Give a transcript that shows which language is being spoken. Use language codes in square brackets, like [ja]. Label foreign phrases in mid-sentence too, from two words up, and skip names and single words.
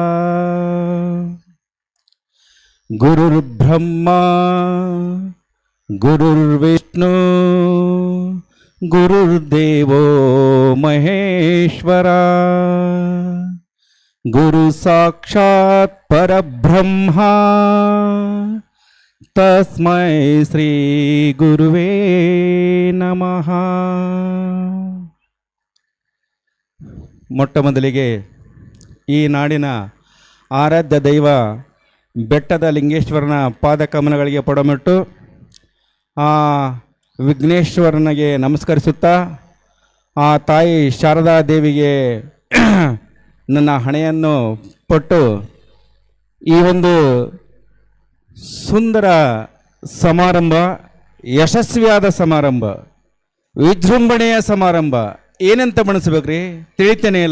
[sa] गुरुर्ब्रह्मा गुरुर्विष्णु गुरुर्देवो महेश्वरा गुरु साक्षात् परब्रह्मा तस्मै ಶ್ರೀ ಗುರುವೇ ನಮಃ. [kn] ಮೊಟ್ಟ ಮೊದಲಿಗೆ ಈ ನಾಡಿನ ಆರಾಧ್ಯ ದೈವ ಬೆಟ್ಟದ ಲಿಂಗೇಶ್ವರನ ಪಾದಕಮಲಗಳಿಗೆ ಪಡಮಿಟ್ಟು ಆ ವಿಘ್ನೇಶ್ವರನಿಗೆ ನಮಸ್ಕರಿಸುತ್ತಾ ಆ ತಾಯಿ ಶಾರದಾ ದೇವಿಗೆ ನನ್ನ ಹಣೆಯನ್ನು ಕೊಟ್ಟು ಈ ಒಂದು ಸುಂದರ ಸಮಾರಂಭ, ಯಶಸ್ವಿಯಾದ ಸಮಾರಂಭ, ವಿಜೃಂಭಣೆಯ ಸಮಾರಂಭ ಏನಂತ ಬಣಿಸ್ಬೇಕ್ರಿ ತಿಳಿತೇನೆ ಇಲ್ಲ.